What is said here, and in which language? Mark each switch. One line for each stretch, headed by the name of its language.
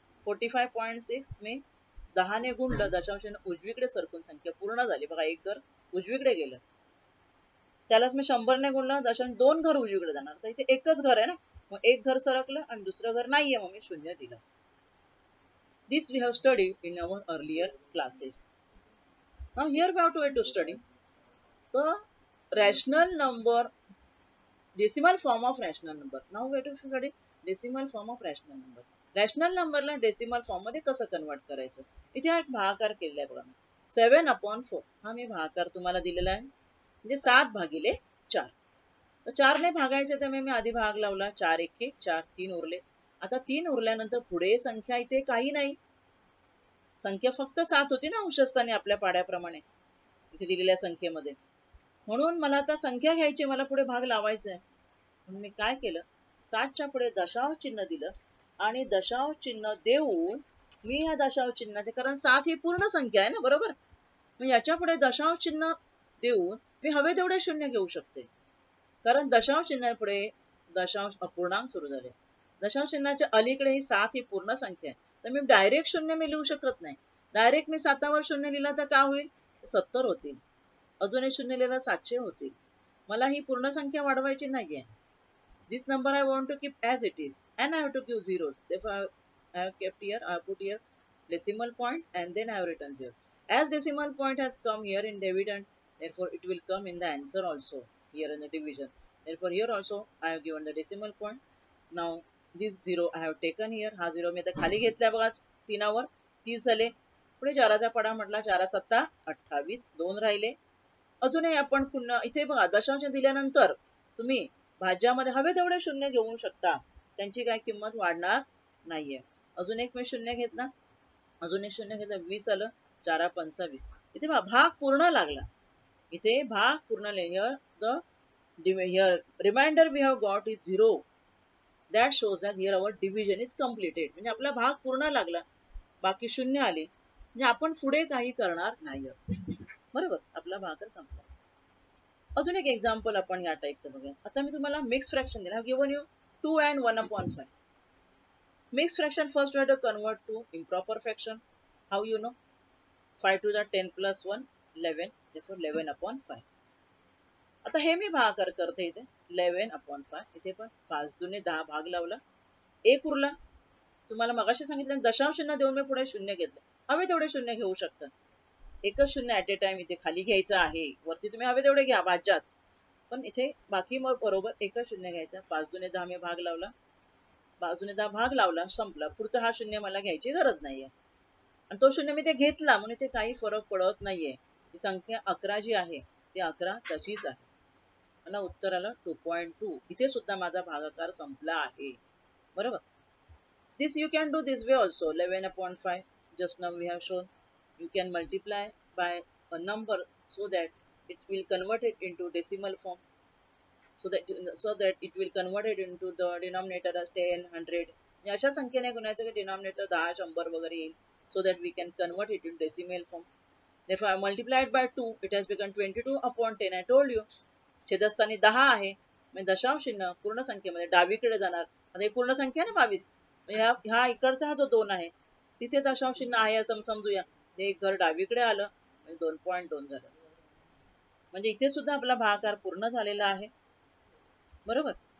Marathi: 45.6 मी 10 ने गुणलं, दशांश चिन्ह उजवीकडे सरकून संख्या पूर्ण झाली बघा, एक घर उजवीकडे गेलं. त्यालाच मी 100 ने गुणलं, दशांश दोन घर उजवीकडे जाणार, तर इथे एकच घर आहे ना, मग एक घर सरकलं आणि दुसरं घर नाहीये मग मी शून्य दिलं.
English: This we have studied in our earlier classes. Now here we have to study the rational number, decimal form of rational number. Now we have to study decimal form of rational number.
Marathi: Rational नंबरला decimal form मध्ये कसं convert करायचं, इथे हा एक भागाकार केलेला आहे बघा. 7/4 हा मी भागाकार तुम्हाला दिलेला आहे, म्हणजे 7 भागिले 4. तर 4 ने भागायचे त्यामुळे मी आधी भाग लावला, 4 1 4, 3 उरले. आता 3 उरल्यानंतर पुढे संख्या इथे काही नाही, संख्या फक्त 7 होती ना अंशस्थानी आपल्या पाड्याप्रमाणे इथे दिलेल्या संख्येमध्ये, म्हणून मला आता संख्या घ्यायची, मला पुढे भाग लावायचा आहे. म्हणून मी काय केलं, 7च्या पुढे दशांश चिन्ह दिलं आणि दशांश चिन्ह देऊन मी ह्या दशांश चिन्हाचे, कारण 7 ही पूर्ण संख्या आहे ना बरोबर, मग याच्या पुढे दशांश चिन्ह देऊन मी हवे तेवढे शून्य घेऊ शकते, कारण दशांश चिन्हापुढे दशांश अपूर्णांक सुरू झाले. दशांश चिन्हाच्या अलीकडे ही 7 ही पूर्ण संख्या आहे, तर मी डायरेक्ट शून्य मी लिहू शकत नाही. डायरेक्ट मी 7वर शून्य लिहिला तर काय होईल, 70 होतील, अजून एक शून्य लिहिला 700 होतील. मला ही पूर्ण संख्या वाढवायची नाहीये.
English: This number I want to keep as it is and I have to give zeros. Therefore I have kept here, I have put here decimal point and then I have written 0. As decimal point has come here in dividend, therefore it will come in the answer also here in the division. Therefore here also I have given the decimal point. Now this 0 I have taken here.
Marathi: हा 0 मी आता खाली घेतला बघा, 3वर 30 झाले. पुढे 4चा पाडा म्हटला, 4 7 28, 2 राहिले. अजूनही आपण पुन्हा इथे बघा दशांश दिल्यानंतर तुम्ही भाज्यामध्ये हवे तेवढे शून्य घेऊ शकता, त्यांची काय किंमत वाढणार नाहीये. अजून एक मी शून्य घेतला, अजून एक शून्य घेतला, 20 आलं, 4 5 20. इथे भाग पूर्ण लागला, इथे भाग पूर्ण
English: here the remainder we have got is 0. That shows that here our division is completed.
Marathi: म्हणजे आपला भाग पूर्ण लागला, बाकी शून्य आले, म्हणजे आपण पुढे काही करणार नाही, बरोबर, आपला भाग संपला. अजून एक एक्झाम्पल आपण या टाईपचं बघूया. आता मी तुम्हाला मिक्स फ्रॅक्शन दिला,
English: Given you 2 and 1/5. Mix fraction first we have to convert to improper fraction. How you know, 5 to the 10 plus 1 11, therefore 11/5.
Marathi: आता हे मी भागाकार करते इथे 11/5. इथे पण 5 दुने 10 भाग लावला, एक उरला. तुम्हाला मगाशी सांगितलं दशांश चिन्ह देऊन मी पुढे शून्य घेतलं, हवे तेवढे शून्य घेऊ शकता, एकच शून्य
English: at a time
Marathi: इथे खाली घ्यायचं आहे, वरती तुम्ही हवे तेवढे घ्या भाज्यात, पण इथे बाकी मग बरोबर एकच शून्य घ्यायचा. 5 दुने 10 मी भाग लावला, 5 दुने 10 भाग लावला, संपला. पुढचा हा शून्य मला घ्यायची गरज नाहीये आणि तो शून्य मी ते घेतला म्हणून इथे काही फरक पडत नाहीये. ही संख्या 11 जी आहे ती 11 तशीच आहे. मला उत्तर आलं 2.2. इथे सुद्धा माझा भागाकार संपला आहे, बरोबर.
English: This you can do this way also. 11/5 just now we have shown. You can multiply by a number so that it will convert it into decimal form. So that it will convert it into the denominator as 10, 100.
Marathi: अशा संख्येने गुणायचं की denominator 10, 100 वगैरे येईल.
English: So that we can convert it into decimal form. Therefore I multiplied by 2, it has become 22/10. I told you
Marathi: छेदस्थानी 10 आहे, म्हणजे दशांश चिन्ह पूर्ण संख्येमध्ये डावीकडे जाणार. आता ही पूर्ण संख्या आहे ना 22, ह्या इकडचा हा जो 2 आहे तिथे दशांश चिन्ह आहे असं समजूया. ते एक घर डावीकडे आलं म्हणजे 2.2 झालं. म्हणजे इथे सुद्धा आपला भागाकार पूर्ण झालेला आहे. बरोबर.